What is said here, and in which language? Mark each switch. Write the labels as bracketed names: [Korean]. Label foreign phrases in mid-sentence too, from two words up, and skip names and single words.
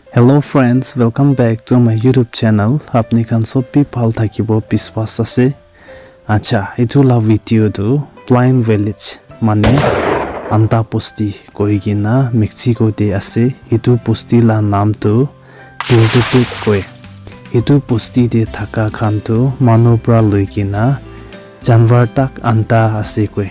[English] Hello friends, welcome back to my YouTube channel. [Naga Pidgin] Apni khan sob bhi bhal thakibo biswas ase. Acha, etu la video tu [English] blind village [Naga Pidgin] mane anta posti koigina Mexico de ase. Etu posti la naam tu Tiltepec koi. Etu posti de thaka khan tu manu pra loigina janwar tak anta ase koi.